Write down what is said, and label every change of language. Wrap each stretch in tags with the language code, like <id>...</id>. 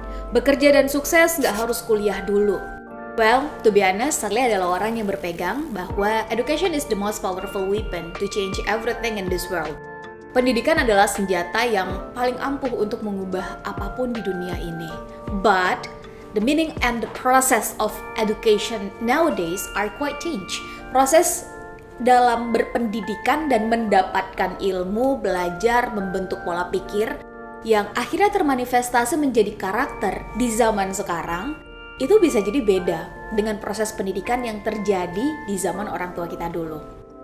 <id>Bekerja dan sukses nggak harus kuliah dulu.</id> <en>Well, to be honest,</en> <id>Sherly adalah orang yang berpegang bahwa</id> <en>education is the most powerful weapon to change everything in this world.</en> <id>Pendidikan adalah senjata yang paling ampuh untuk mengubah apapun di dunia ini.</id> <en>But the meaning and the process of education nowadays are quite changed.</en> <id>Proses dalam berpendidikan dan mendapatkan ilmu, belajar, membentuk pola pikir yang akhirnya termanifestasi menjadi karakter di zaman sekarang, itu bisa jadi beda dengan proses pendidikan yang terjadi di zaman orang tua kita dulu.</id>